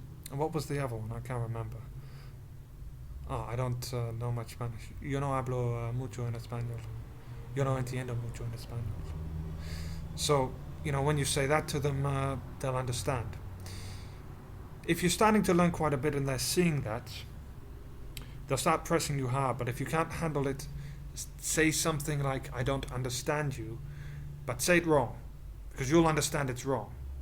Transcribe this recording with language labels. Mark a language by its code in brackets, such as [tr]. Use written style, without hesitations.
[en] And what was the other one? I can't remember. Oh, I don't know much Spanish. [es] Yo no hablo mucho en español. Yo no entiendo mucho en español. [en] So, when you say that to them, they'll understand. If you're starting to learn quite a bit and they're seeing that, they'll start pressing you hard. But if you can't handle it, say something like, I don't understand you, but say it wrong, because you'll understand it's wrong.